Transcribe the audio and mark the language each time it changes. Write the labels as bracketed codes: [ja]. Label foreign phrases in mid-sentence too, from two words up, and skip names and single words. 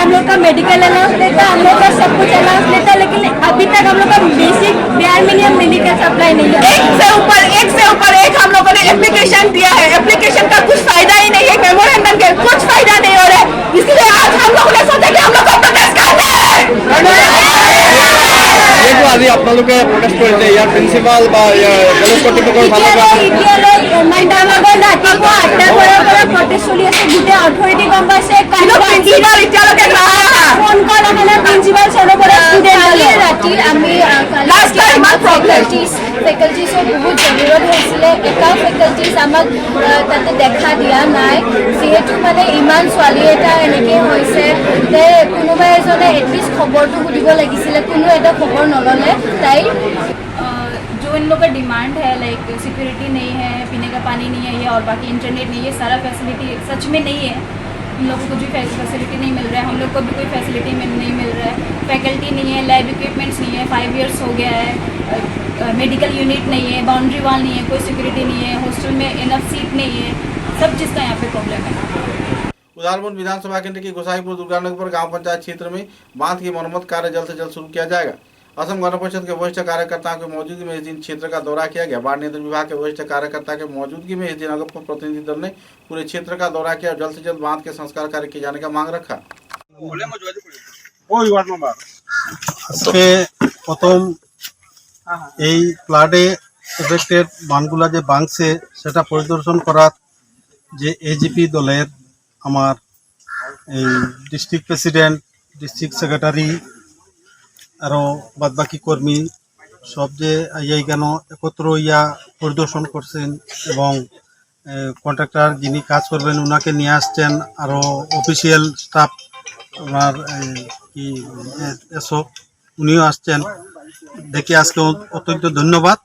[hi] हम लोग का [en] medical allowance [hi] लेता है, हम लोग का सब कुछ अलाउंस लेता है, लेकिन अभी तक हम लोग का [en] basic bare minimum medical supply [hi] नहीं है। एक से ऊपर एक हम लोगों ने एप्लीकेशन दिया है। एप्लीकेशन का कुछ फायदा ही नहीं है। मेमोरेंडम के कुछ फायदा नहीं हो रहा है। इसलिए आज हम लोगों ने सोचा कि हम लोग को प्रोटेस्ट करना है। [as] আজি আপোনালোকে প্ৰটেষ্ট কৰিছে ইয়াৰ প্ৰিন্সিপাল বা কলেজ কৰ্তৃপক্ষৰ ফালৰ পৰা ৰাতিপুৱা 8টাৰ পৰা প্ৰটেষ্ট চলি আছে গোটেই অথৰিটি গম পাইছে [en] phone call [as] আহে প্ৰিন্সিপাল ছাৰৰ পৰা ষ্টুডেণ্ট ৰাতি আমি ফেকাল্টিজৰ বহুত জৰুৰত হৈছিলে এটা ফেকাল্টিজ আমাক তাতে দেখা দিয়া নাই যিহেতু মানে ইমান ছোৱালী এটা এনেকৈ হৈছে যে কোনোবা এজনে এটলিষ্ট খবৰটো সুধিব লাগিছিলে কোনো এটা খবৰ নল'লে তাই [hi] जो इन लोग का डिमांड है [en] like security [hi] नहीं है, पीने का पानी नहीं है ये और बाकी इंटरनेट नहीं है, सारा फैसिलिटी सच में नहीं है। इन लोगों को भी फैसिलिटी नहीं मिल रहा है, हम लोग को भी कोई फैसिलिटी नहीं मिल रहा है, फैकल्टी नहीं है, [en] lab equipments [hi] नहीं है, [en] 5 years [hi] हो गया है, [en] medical unit [hi] नहीं है, [en] boundary wall [hi] नहीं है, कोई सिक्योरिटी नहीं है, हॉस्टल में [en] enough seat [hi] नहीं है, सब चीज़ का यहाँ पे प्रॉब्लम है। उदालपुर विधानसभा केंद्र की गोसाईपुर दुर्गानगर गांव पंचायत क्षेत्र में बांध की मरम्मत कार्य जल्द से जल्द शुरू किया जाएगा। असम गण परिषद के वरिष्ठ कार्यकर्ताओं की मौजूदगी में इस दिन क्षेत्र का दौरा किया गया। बाढ़ नियंत्रण विभाग के वरिष्ठ कार्यकर्ता के मौजूदगी में इस दिन अगप प्रतिनिधि दल ने पूरे क्षेत्र का दौरा किया और जल्द से जल्द बांध के संस्कार कार्य किए जाने का मांग रखा। [bn] আজকে প্রথম এই [en] flood affected [bn] বাঁধগুলা যে ভাঙছে সেটা পরিদর্শন করার যে এজিপি দলের আমার এই [en] district president district secretary [bn] আরও বাদবাকি কর্মী সব যে কেন একত্র পরিদর্শন করছেন এবং কন্ট্রাক্টর যিনি কাজ করবেন ওনাকে নিয়ে আসছেন আরও [en] official staff [bn] ওনার কি এসব উনিও আসছেন দেখে আজকে অত্যন্ত ধন্যবাদ।